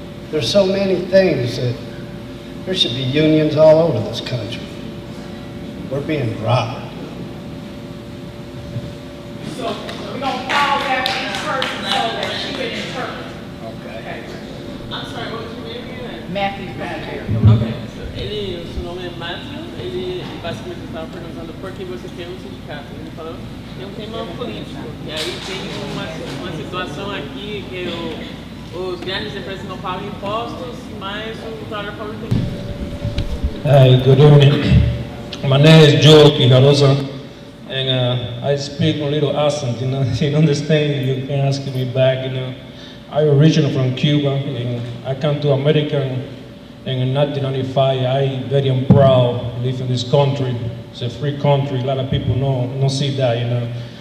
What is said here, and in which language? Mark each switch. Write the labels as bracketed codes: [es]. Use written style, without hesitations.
[en] There's so many things that there should be unions all over this country. We're being robbed. So we're gonna pause after each person so that she can interpret. Okay. I'm sorry, what was your name again? Matthew Fancher. [pt] Ok, seu nome é Matthew, ele basicamente estava perguntando por que você tem um sindicato. Ele falou tem um tema político, e aí tem uma situação aqui que os grandes empresas não pagam impostos, mas o trabalhador pobre tem. [en] Hi, good evening. My name is Joe Quijarosa, and I speak a little accent, you know, you understand, you can ask me back, you know. I'm originally from Cuba, and I came to America in 1995. I'm very proud to live in this country. It's a free country, a lot of people don't see that, you know.